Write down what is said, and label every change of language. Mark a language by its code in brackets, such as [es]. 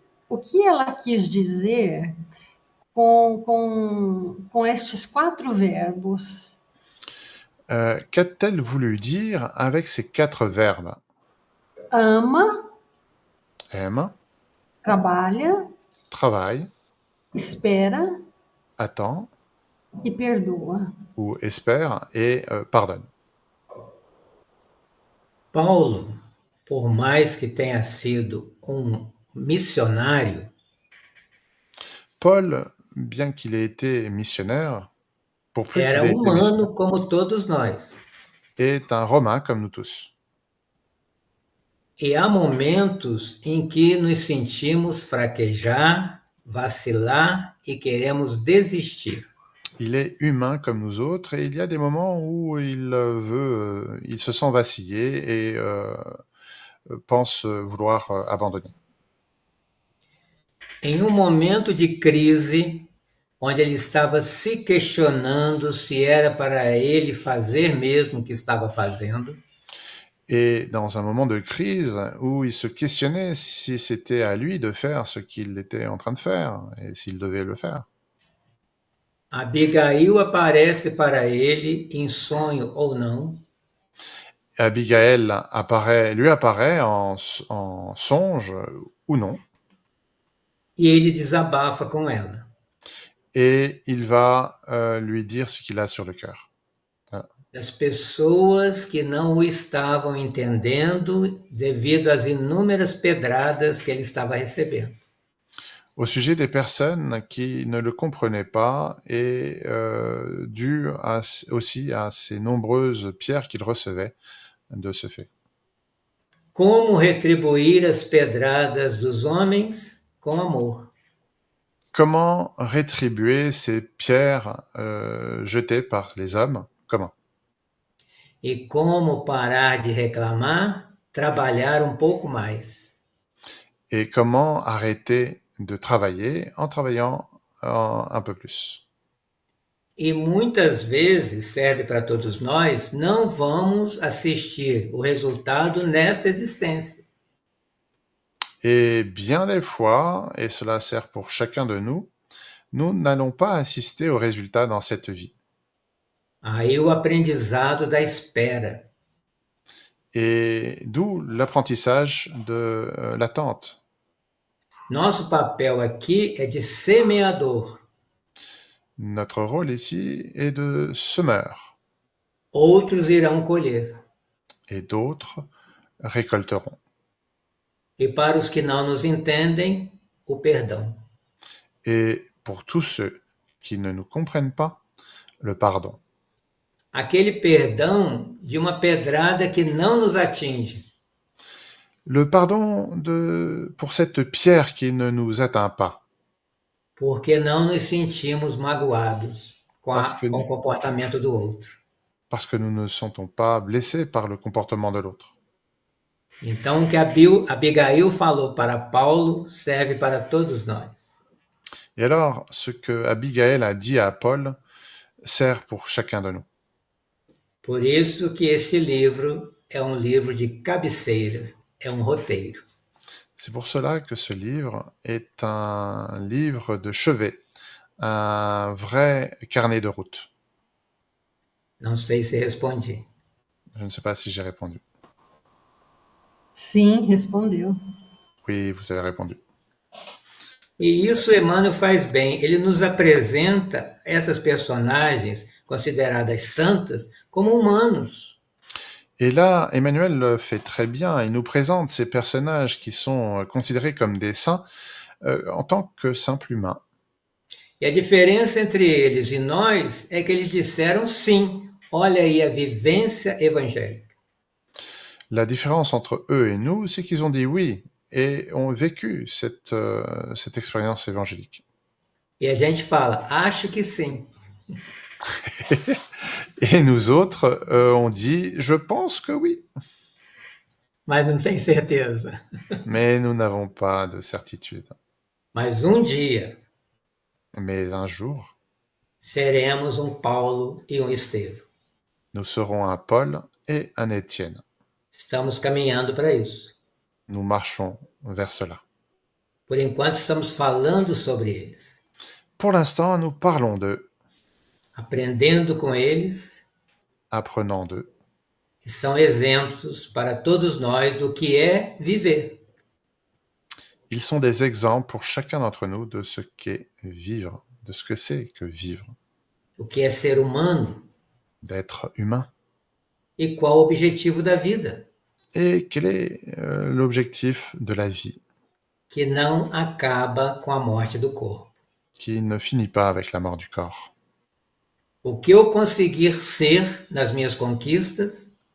[pt] O que ela quis dizer com estes 4 verbos? [fr] Qu'a-t-elle voulu dire avec ces 4 verbes? [pt] Ama, [fr] Aime, [pt] trabalha, [fr] travaille, [pt] espera [fr] attend [pt] e perdoa. [fr] ou espère et pardonne. [pt] Paulo, por mais que tenha sido missionário, [fr] Paul, bien qu'il ait été missionnaire, pour plus [pt] era [fr] qu'il ait été missionnaire, [pt] humano como todos nós. [fr] est un Romain comme nous tous. [pt] E há momentos em que nos sentimos fraquejar, vacilar e queremos desistir. [fr] Il est humain comme nous autres et il y a des moments où il se sent vaciller et pense vouloir abandonner. [pt] Em momento de crise, onde ele estava se questionando se era para ele fazer mesmo o que estava fazendo, [fr] Et dans un moment de crise où il se questionnait si c'était à lui de faire ce qu'il était en train de faire et s'il devait le faire. [pt] Abigail aparece para ele, em sonho ou não. [fr] Abigail lui apparaît en songe ou non. [pt] E ele desabafa com ela. [fr] Et il va lui dire ce qu'il a sur le cœur. [pt] Das pessoas que não o estavam entendendo devido às inúmeras pedradas que ele estava recebendo. [fr] Au sujet des personnes qui ne le comprenaient pas et dû aussi à ces nombreuses pierres qu'il recevait de ce fait. [pt] Como retribuir as pedradas dos homens com amor? [fr] Comment rétribuer ces pierres jetées par les hommes? Comment? [pt] E como parar de reclamar, trabalhar pouco mais. [fr] Et comment arrêter de travailler en travaillant un peu plus? [pt] E muitas vezes, serve para todos nós, não vamos assistir o resultado nessa existência. [fr] Et bien des fois, et cela sert pour chacun de nous, nous n'allons pas assister aux résultats dans cette vie. [pt] Aí o aprendizado da espera. [fr] Et d'où l'apprentissage de l'attente. [pt] Nosso papel aqui é de semeador. [fr] Notre rôle ici est de semeur, [pt] Outros irão colher. [fr] et d'autres récolteront. [pt] E para os que não nos entendem, o perdão. [fr] Et pour tous ceux qui ne nous comprennent pas, le pardon. [pt] Aquele perdão de uma pedrada que não nos atinge. [fr] Le pardon pour cette pierre qui ne nous atteint pas, [pt] Porque não nos sentimos magoados [fr] Parce que [pt] com o comportamento do outro. [fr] parce que nous ne sentons pas blessés par le comportement de l'autre. [pt] Então, o que Abigail falou para Paulo serve para todos nós. [fr] Et alors, ce que Abigail a dit à Paul sert pour chacun de nous. [pt] Por isso que esse livro é um livro de cabeceira, é um roteiro. [fr] C'est pour cela que ce livre est un livre de chevet, un vrai carnet de route. [pt] Não sei se respondi. [fr] Je ne sais pas si j'ai répondu. [pt] Sim, respondeu. [fr] Oui, vous avez répondu. [pt] E isso Emmanuel faz bem. Ele nos apresenta essas personagens consideradas santas como humanos. [fr] Et là, Emmanuel le fait très bien. Il nous présente ces personnages qui sont considérés comme des saints en tant que simples humains. [pt] E a diferença entre eles e nós é que eles disseram sim. Olha aí a vivência evangélica. [fr] La différence entre eux et nous, c'est qu'ils ont dit oui et ont vécu cette expérience évangélique. [pt] E a gente fala, acho que sim. [fr] Et nous autres, on dit, je pense que oui. [pt] Mas não tem certeza. [fr] Mais nous n'avons pas de certitude. [pt] Mas dia, [fr] Mais un jour, [pt] seremos Paulo e Estevão. [fr] nous serons un Paul et un Étienne. [pt] Estamos caminhando para isso. [fr] Nous marchons vers cela. [pt] Por enquanto, estamos falando sobre eles. [fr] Pour l'instant, nous parlons d'eux, [pt] aprendendo com eles, [fr] apprenant d'eux, [pt] que são exemplos para todos nós do que é viver. [fr] Ils sont des exemples pour chacun d'entre nous de ce qu'est vivre, de ce que c'est que vivre, [pt] O que é ser humano [fr] d'être humain. [pt] e qual o objetivo da vida, [fr] Et quel est l'objectif de la vie [pt] que não acaba com a morte do corpo. [fr] qui ne finit pas avec la mort du corps. [pt] O que eu conseguir ser nas minhas conquistas,